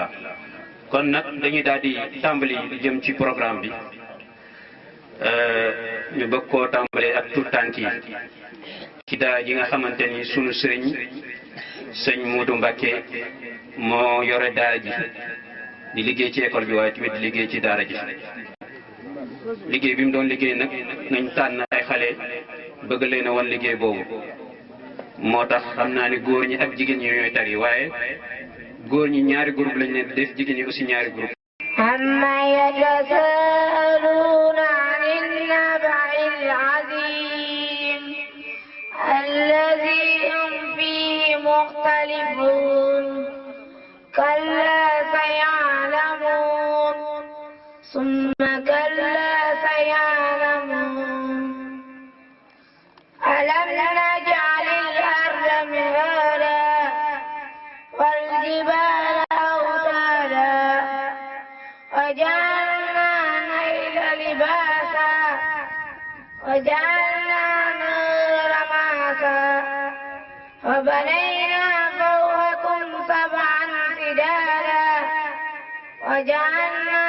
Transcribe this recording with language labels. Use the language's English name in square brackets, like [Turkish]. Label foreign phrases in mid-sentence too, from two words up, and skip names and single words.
[Wolof] kon nag dañuy daal di tàmbali jëm ci programme bi ñu bëgg koo tàmbalee ak tout tànk yi ci daara ji nga xamante ni sunu sëriñ sëñ Moodu Mbàkke moo yore daara ji di liggéey ci école bi waaye tamit di liggéey ci daara ji. liggéey bi mu doon liggéey nag nañ tànn ay xale bëgg leen a wan liggéey boobu moo tax xam naa ni góor ñi ak jigéen ñi ñooy tari waaye góor ñi ñaari groupe lañ leen def jigéen ñi aussi ñaari groupe. [Arabic] عم يتساءلون عن النبإ العظيم الذي هم فيه مختلفون كلا سيعلمون ثم كلا سيعلمون ألم نجعل الأرض مهادا والجبال أوتادا وجعلنا الليل لباسا وجعلنا النور معاشا وبنينا فوقكم سبعا شدادا وجعلنا